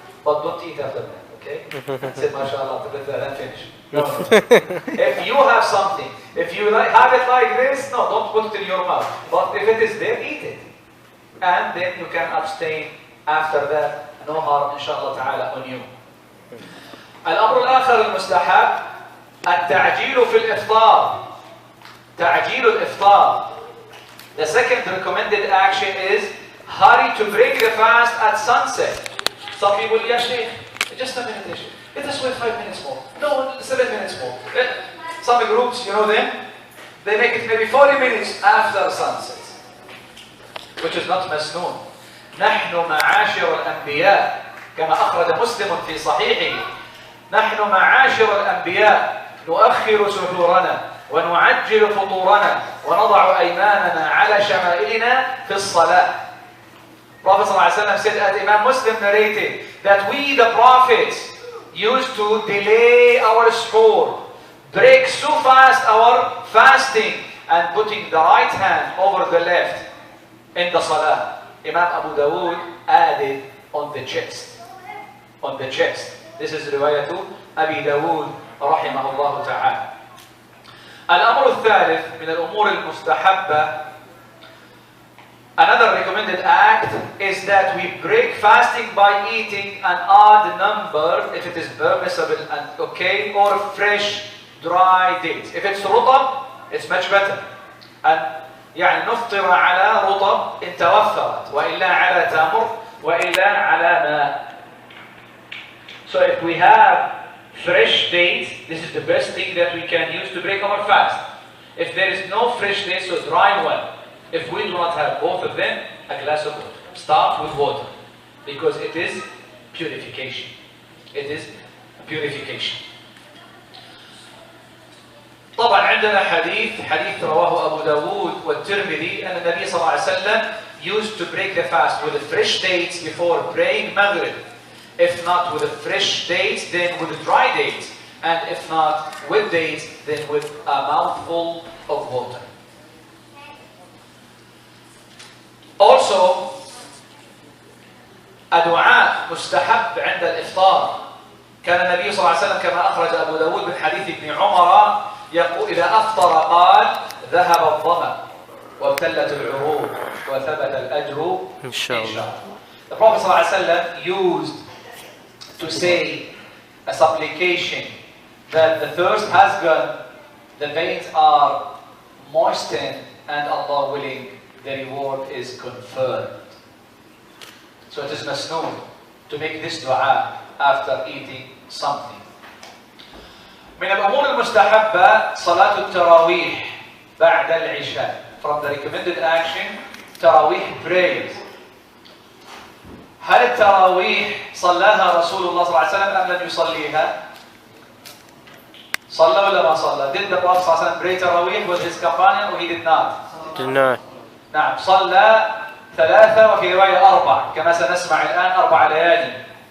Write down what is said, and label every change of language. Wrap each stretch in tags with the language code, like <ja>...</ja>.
<en>But don't eat after that, okay? Say mashallah, and finish. No. If you have something, if you have it like this, no, don't put it in your mouth. But if it is there, eat it. And then you can abstain after that. No harm inshallah ta'ala on you.</en> <ar>الأمر الآخر المستحب التعجيل في الإفطار. تعجيل الإفطار.</ar> <en>The second recommended action is hurry to break the fast at sunset. Some people, yeah, Shaykh, just a minute, let us wait 5 minutes more. No, 7 minutes more. Some groups, you know them, they make it maybe 40 minutes after sunset, which is not مسنون.</en> <ar>نحن معاشر الأنبياء كما أخرج مسلم في صحيحه نحن معاشر الأنبياء نؤخر سحورنا ونعجل فطورنا ونضع أيماننا على شمائلنا في الصلاة.</ar> <en>Prophet ﷺ said, as Imam Muslim narrated, that we the prophets used to delay our suhoor, break so fast our fasting, and putting the right hand over the left in the salah. Imam Abu Dawood added on the chest. On the chest. This is riwayat Abi Dawood</en> <ar>رحمه الله تعالى. الأمر الثالث من الأمور المستحبة.</ar> <en>Another recommended act is that we break fasting by eating an odd number, if it is permissible and okay, or fresh dry dates. If it's رطب, it's much better.</en> <ar>And يعني نفطر على رطب إن توفرت وإلا على تمر وإلا على ماء.</ar> <en>So if we have fresh dates, this is the best thing that we can use to break our fast. If there is no fresh dates, so dry one. If we do not have both of them, a glass of water. Start with water, because it is purification. It is purification.</en> <ar>طبعا عندنا حديث رواه أبو داود والترمذي أن النبي صلى الله عليه وسلم</ar> <en>used to break the fast with the fresh dates before praying Maghrib. If not with the fresh dates, then with the dry dates. And if not with dates, then with a mouthful of water.</en> <ar>Also, الدعاء مستحب عند الإفطار. كان النبي صلى الله عليه وسلم كما أخرج أبو داود من حديث ابن عمر يقول إذا أفطر قال ذهب الظمأ وابتلت العروق وثبت الأجر إن شاء الله.</ar> <en>The Prophet</en> <ar>صلى الله عليه وسلم</ar> <en>used to say a supplication that the thirst has gone, the veins are moistened, and Allah willing, the reward is confirmed. So it is masnoon to make this dua after eating something.</en> <ar>من الأمور المستحبة صلاة التراويح بعد العشاء.</ar> <en>From the recommended action, تراويح prayers.</en> <ar>هل التراويح صلاها رسول الله صلى الله عليه وسلم أم لم يصليها؟ صلى ولا ما صلى؟</ar> <en>Did the Prophet صلى الله عليه وسلم pray تراويح with his companion or he did not? Did not.</en> <ar>نعم صلى 3 وفي رواية 4 كما سنسمع الآن 4 ليالي.</ar>